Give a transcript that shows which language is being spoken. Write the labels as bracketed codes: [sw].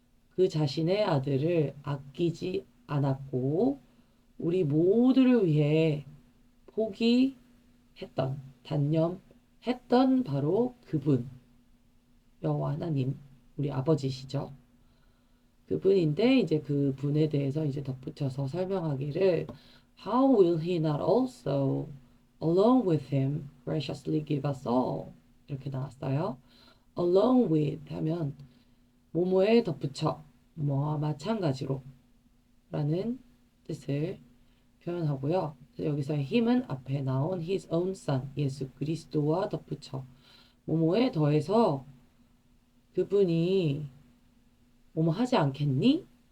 [ko] 그 자신의 아들을 아끼지 않았고 우리 모두를 위해 포기했던, 단념했던 바로 그분, 여호와 하나님, 우리 아버지시죠. 그분인데 이제 그분에 대해서 이제 덧붙여서 설명하기를 [en] How will he not also, along with him, graciously give us all? [ko] 이렇게 나왔어요. Along with 하면 뭐뭐에 덧붙여 뭐와 마찬가지로 라는 뜻을 표현하고요. 여기서의 힘은 앞에 나온 [en] his own son, [ko] 예수 그리스도와 덧붙여 뭐뭐에 더해서 그분이 뭐뭐 하지 않겠니?